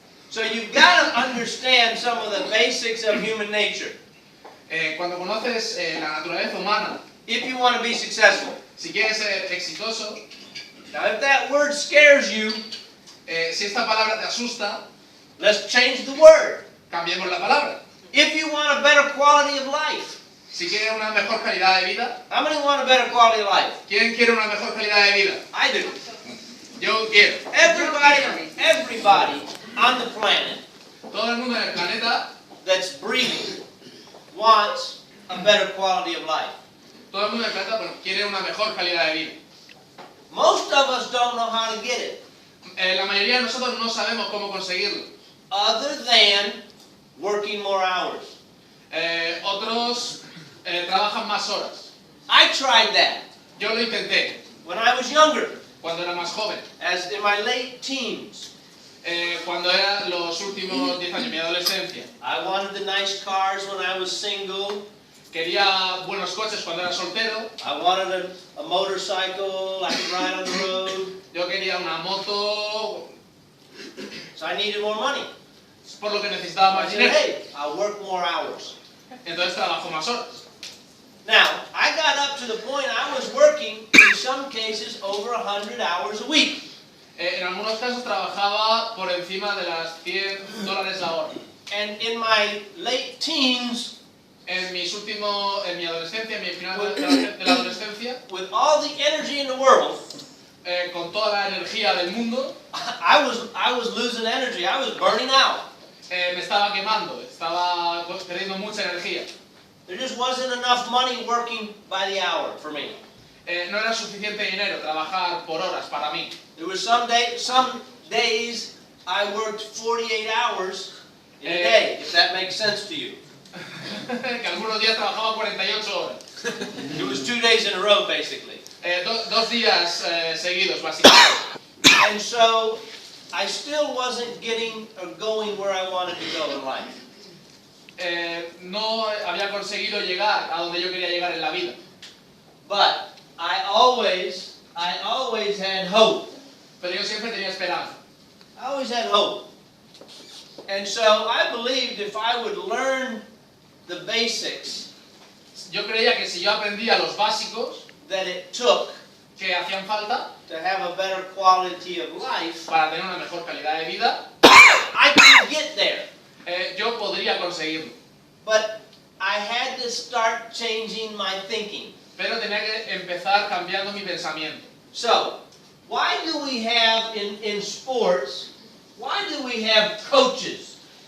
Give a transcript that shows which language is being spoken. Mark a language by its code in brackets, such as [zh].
[en] So you've got to understand some of the basics of human nature [es] Cuando conoces la naturaleza humana, [en] if you want to be successful. [es] si quieres ser exitoso, [en] Now, if that word scares you, [es] si esta palabra te asusta, [en] let's change the word. [es] cambiemos la palabra. [en] If you want a better quality of life, [es] Si quieres una mejor calidad de vida, [en] how many want a better quality of life? [es] ¿quién quiere una mejor calidad de vida? [en] I do. [es] Yo quiero. [en] Everybody on the planet [es] Todo el mundo en el planeta [en] that's breathing wants a better quality of life. [es] Todo el mundo en el planeta quiere una mejor calidad de vida. [en] Most of us don't know how to get it, [es] La mayoría de nosotros no sabemos cómo conseguirlo. [en] other than working more hours. [es] Otros trabajan más horas. [en] I tried that [es] Yo lo intenté [en] when I was younger, [es] cuando era más joven. [en] as in my late teens. [es] Cuando era los últimos 10 años, mi adolescencia. [en] I wanted the nice cars when I was single. [es] Quería buenos coches cuando era soltero. [en] I wanted a motorcycle I could ride on the road. [es] Yo quería una moto, [en] So I needed more money. [es] por lo que necesitaba [en] I [es] más [en] said, [es] dinero. [en] hey, I'll work more hours. [es] Entonces trabajo más horas. [en] Now, I got up to the point I was working, in some cases, over 100 hours a week. [es] En algunos casos trabajaba por encima de las $100 la hora. [en] And in my late teens, [es] En mi adolescencia, en mi final de la adolescencia, [en] with all the energy in the world, [es] con toda la energía del mundo, [en] I was losing energy. I was burning out. [es] me estaba quemando, estaba perdiendo mucha energía. [en] There just wasn't enough money working by the hour for me. [es] No era suficiente dinero trabajar por horas para mí. [en] There was some days I worked 48 hours in a day, if that makes sense to you. [es] Que algunos días trabajaba 48 horas. [en] It was 2 days in a row, basically. [es] Dos días seguidos, básicamente. [en] And so I still wasn't getting or going where I wanted to go in life. [es] No había conseguido llegar a donde yo quería llegar en la vida. [en] But I always had hope. [es] Pero yo siempre tenía esperanza. [en] I always had hope. And so I believed if I would learn the basics [es] Yo creía que si yo aprendía los básicos [en] that it took [es] que hacían falta [en] to have a better quality of life, [es] para tener una mejor calidad de vida, [en] I could get there. [es] yo podría conseguirlo. [en] But I had to start changing my thinking. [es] Pero tenía que empezar cambiando mi pensamiento. [en] So, why do we have in sports, why do we have coaches?